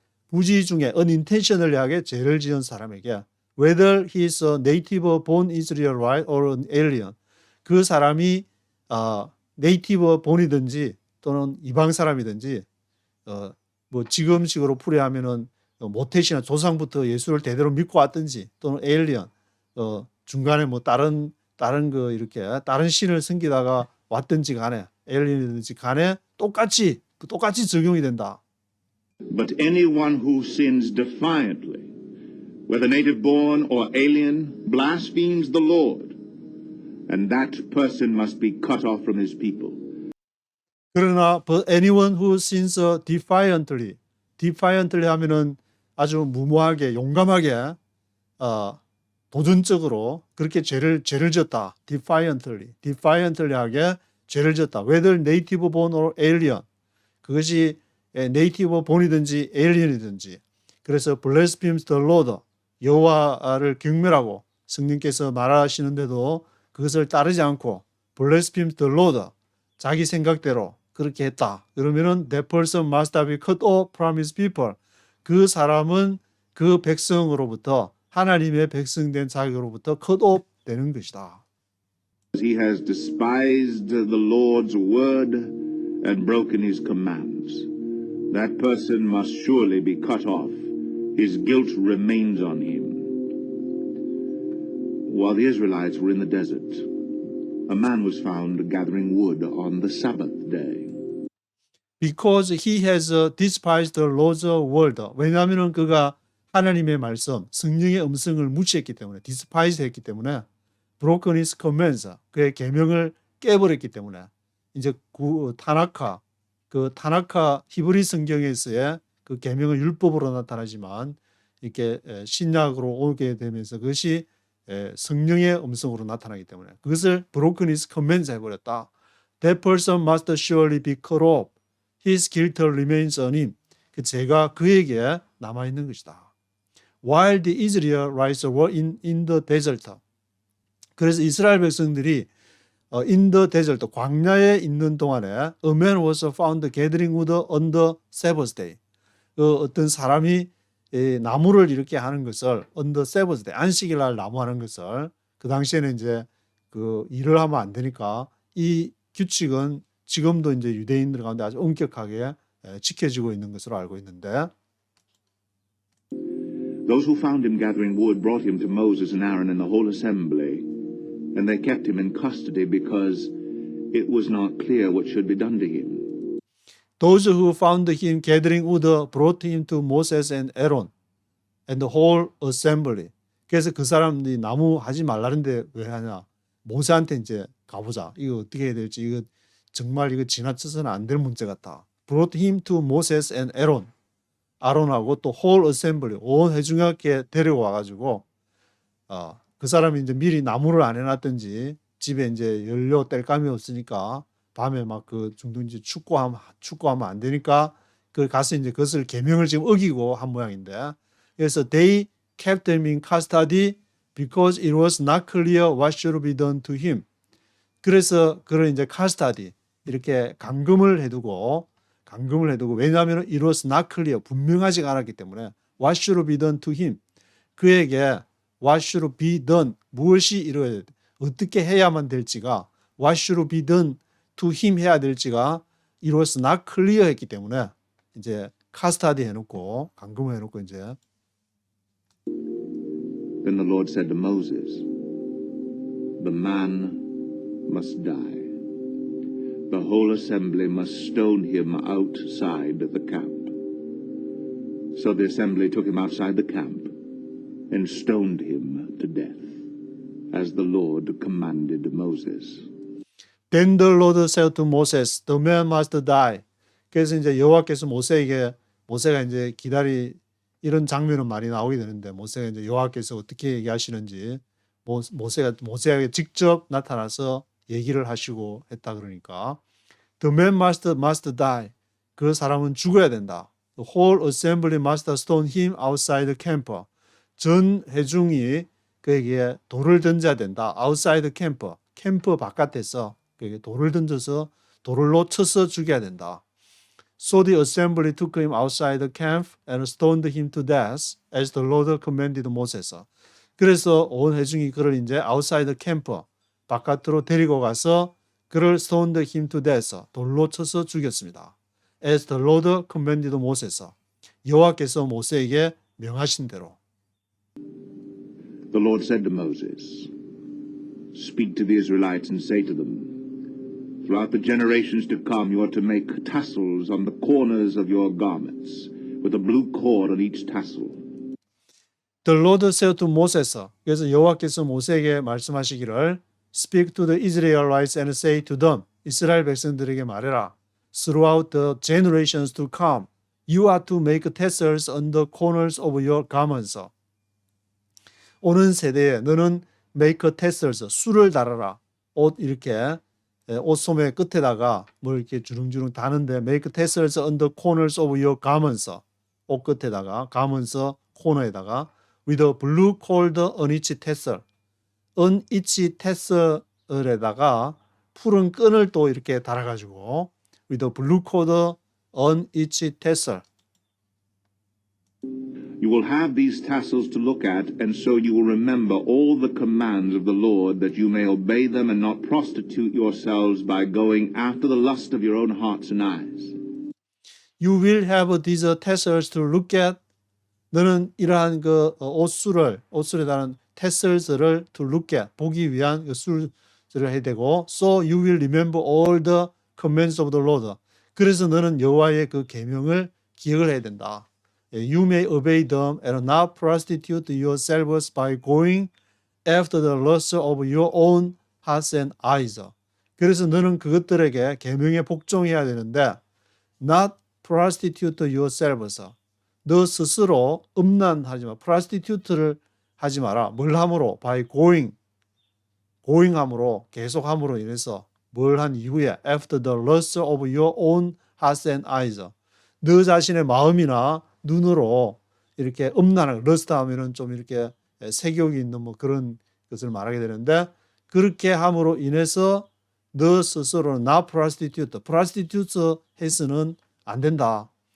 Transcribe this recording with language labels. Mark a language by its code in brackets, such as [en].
[ko] 부지 중에 [en] unintentionally [ko] 하게 죄를 지은 사람에게 [en] whether he is a native born Israelite or an alien [ko] 그 사람이 네이티브 본이든지 또는 이방 사람이든지 뭐 지금식으로 풀이하면은 모태신앙 조상부터 예수를 대대로 믿고 왔든지 또는 에일리언 중간에 뭐 다른 거 이렇게 다른 신을 섬기다가 왔든지 간에 에일리언이든지 간에 똑같이 적용이 된다. [en] But anyone who sins defiantly, whether native born or alien, blasphemes the Lord, and that person must be cut off from his people. [ko] 그러나 [en] but anyone who sins defiantly [ko] 하면은 아주 무모하게 용감하게 도전적으로 그렇게 죄를 지었다. [en] defiantly [ko] 하게 죄를 지었다. [en] whether native born or alien [ko] 그것이 네이티브 본이든지 에일리언이든지 그래서 [en] blasphemes the Lord [ko] 여호와를 경멸하고 성령께서 말하시는데도 그것을 따르지 않고 blasphemes the Lord 자기 생각대로 그렇게 했다. 그러면은 [en] that person must be cut off from his people. [ko] 그 사람은 그 백성으로부터 하나님의 백성된 자기로부터 [en] cut off [ko] 되는 것이다. [en] He has despised the Lord's word and broken his commands. That person must surely be cut off. His guilt remains on him. While the Israelites were in the desert, a man was found gathering wood on the Sabbath day. Because he has despised the Lord's word. [ko] 왜냐하면 그가 하나님의 말씀, 성령의 음성을 무시했기 때문에, [en] despise [ko] 했기 때문에, [en] broken his commands, [ko] 그의 계명을 깨버렸기 때문에, 이제 타나카 히브리 성경에서의 그 계명은 율법으로 나타나지만 이렇게 신약으로 오게 되면서 그것이 성령의 음성으로 나타나기 때문에 그것을 broken his commands 해버렸다. [en] That person must surely be cut off. His guilt remains on him. [ko] 그 죄가 그에게 남아있는 것이다. [en] While the Israelites were in the desert. [ko] 그래서 이스라엘 백성들이 [en] in the desert, [ko] 광야에 있는 동안에 [en] a man was found gathering wood on the Sabbath day. [ko] 어떤 사람이 나무를 이렇게 하는 것을 [en] on the Sabbath day, [ko] 안식일 날 나무 하는 것을 그 당시에는 이제 그 일을 하면 안 되니까 이 규칙은 지금도 이제 유대인들 가운데 아주 엄격하게 지켜지고 있는 것으로 알고 있는데 [en] Those who found him gathering wood brought him to Moses and Aaron and the whole assembly, and they kept him in custody because it was not clear what should be done to him. Those who found him gathering wood brought him to Moses and Aaron and the whole assembly. [ko] 그래서 그 사람들이 나무 하지 말라는데 왜 하냐? 모세한테 이제 가보자. 이거 어떻게 해야 될지 이거 정말 이거 지나쳐서는 안 될 문제 같아. [en] Brought him to Moses and Aaron. [ko] 아론하고 또 [en] whole assembly [ko] 온 회중학교에 데려와가지고 그 사람이 이제 미리 나무를 안 해놨든지 집에 이제 연료 뗄감이 없으니까 밤에 막 그 중동지 축구하면 안 되니까 그 가서 이제 그것을 계명을 지금 어기고 한 모양인데 그래서 [en] they kept him in custody because it was not clear what should be done to him. [ko] 그래서 그를 이제 [en] custody [ko] 이렇게 감금을 해두고 왜냐하면 [en] it was not clear [ko] 분명하지가 않았기 때문에 [en] what should be done to him [ko] 그에게 [en] what should be done [ko] 무엇이 이루어야 돼 어떻게 해야만 될지가 what should be done to him 해야 될지가 it was not clear 했기 때문에 이제 custody 해놓고 감금을 해놓고 이제 [en] Then the Lord said to Moses, the man must die. The whole assembly must stone him outside the camp. So the assembly took him outside the camp and stoned him to death, as the Lord commanded Moses. Then the Lord said to Moses, the man must die. [ko] 그래서 이제 여호와께서 모세가 이제 이런 장면은 많이 나오게 되는데 모세가 이제 여호와께서 어떻게 얘기하시는지 모세에게 직접 나타나서 얘기를 하시고 했다 그러니까 [en] the man must die. [ko] 그 사람은 죽어야 된다. [en] The whole assembly must stone him outside the camp. [ko] 전 회중이 그에게 돌을 던져야 된다. [en] outside the camp. [ko] 캠프 바깥에서 그에게 돌을 던져서 돌로 쳐서 죽여야 된다. [en] So the assembly took him outside the camp and stoned him to death as the Lord commanded Moses. [ko] 그래서 온 회중이 그를 이제 [en] outside camp [ko] 바깥으로 데리고 가서 그를 [en] stoned him to death [ko] 돌로 쳐서 죽였습니다. [en] As the Lord commanded Moses. [ko] 여호와께서 모세에게 명하신 대로. [en] The Lord said to Moses, Speak to the Israelites and say to them, Throughout the generations to come you are to make tassels on the corners of your garments, with a blue cord on each tassel. The Lord said to Moses. [ko] 그래서 여호와께서 모세에게 말씀하시기를 [en] Speak to the Israelites and say to them. [ko] 이스라엘 백성들에게 말해라. [en] Throughout the generations to come, you are to make tassels on the corners of your garments. [ko] 오는 세대에 너는 [en] make tassels, [ko] 술을 달아라. 옷 이렇게 옷소매 끝에다가 뭘 이렇게 주렁주렁 다는데 [en] make tassels on the corners of your garments. [ko] 옷 끝에다가 garments 코너에다가 [en] with a blue cord on each tassel. on each tassel에다가 [ko] 푸른 끈을 또 이렇게 달아가지고 [en] with a blue cord on each tassel. You will have these tassels to look at, and so you will remember all the commands of the Lord, that you may obey them and not prostitute yourselves by going after the lust of your own hearts and eyes. You will have these tassels to look at. [ko] 너는 이러한 그 옷술에 달한 [en] tassels를 to look at [ko] 보기 위한 그 술을 해야 되고, [en] so you will remember all the commands of the Lord. [ko] 그래서 너는 여호와의 그 계명을 기억을 해야 된다. [en] You may obey them and not prostitute yourselves by going after the lust of your own hearts and eyes. [ko] 그래서 너는 그것들에게 계명에 복종해야 되는데 [en] not prostitute yourselves. [ko] 너 스스로 음란하지 마. [en] prostitute [ko] 를 하지 마라. 뭘 함으로? [en] by going [ko] 함으로, 계속함으로 인해서 뭘 한 이후에 [en] after the lust of your own hearts and eyes. [ko] 너 자신의 마음이나 눈으로 이렇게 음란한 러스트 하면은 좀 이렇게 색욕이 있는 뭐 그런 것을 말하게 되는데, 그렇게 함으로 인해서 너 스스로는 [en] not prostitute [ko] 해서는 안 된다.